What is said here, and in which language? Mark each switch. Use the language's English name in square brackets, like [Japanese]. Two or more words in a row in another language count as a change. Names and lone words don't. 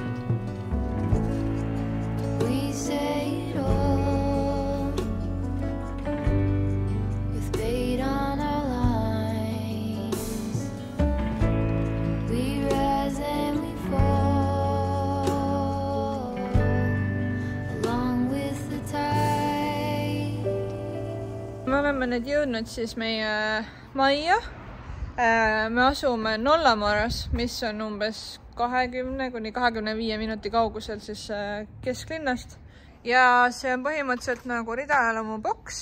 [English] We say it all with bait on our lines. We rise and we fall along with the tide. [Estonian] Me oleme nüüd jõudnud siis meie majja. Me asume Nollamaras, mis on umbes 20 kuni 25 minuti kaugusel siis kesklinnast. Ja see on põhimõtteliselt nagu ridaelamu boks.